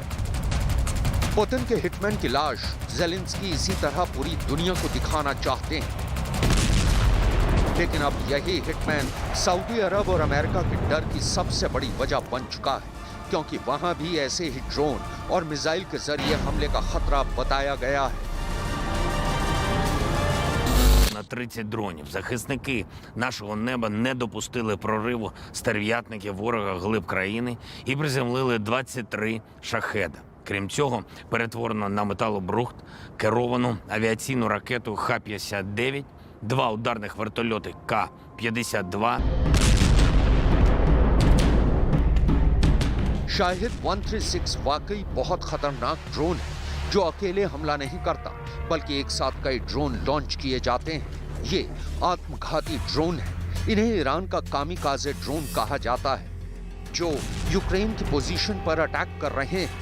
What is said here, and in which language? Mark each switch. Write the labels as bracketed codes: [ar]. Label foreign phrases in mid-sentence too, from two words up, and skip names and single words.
[hi] पुतिन के हिटमैन की लाश ज़ेलेंस्की इसी तरह पूरी दुनिया को दिखाना चाहते हैं, लेकिन अब यही हिटमैन सऊदी अरब और अमेरिका के डर की सबसे बड़ी वजह बन चुका है, क्योंकि वहां भी ऐसे ही ड्रोन और मिसाइल के जरिए हमले का खतरा बताया गया है। [uk] На 30 дронів захисники нашого неба не допустили прориву стерв'ятників ворога глиб країни і приземлили 23 шахеда. Крім цього, перетворено на металобрухт керовану авіаційну ракету Х-59, 2 ударних вертольоти К-52. [hi] शाहिद 136 वाकई बहुत खतरनाक ड्रोन है जो अकेले हमला नहीं करता, बल्कि एक साथ कई ड्रोन लॉन्च किए जाते हैं। ये आत्मघाती ड्रोन है। इन्हें ईरान का कामिकाज़े ड्रोन कहा जाता है, जो यूक्रेन की पोजीशन पर अटैक कर रहे हैं।